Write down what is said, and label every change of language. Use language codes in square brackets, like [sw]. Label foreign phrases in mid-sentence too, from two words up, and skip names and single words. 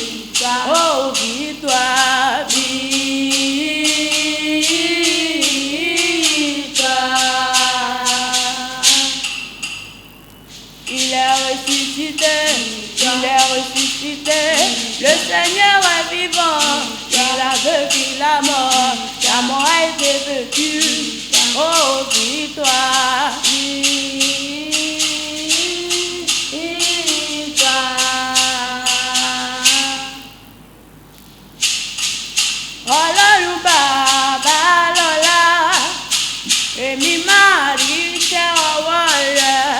[fr] Oh, victoire, victoire. Il est ressuscité, il est ressuscité, le Seigneur est vivant. Il a vaincu la mort a été vaincue. Oh, victoire, [yo] Ọlọ́run bàbá lọ́lá, èmi máa rí iṣẹ́ ọwọ́ rẹ̀.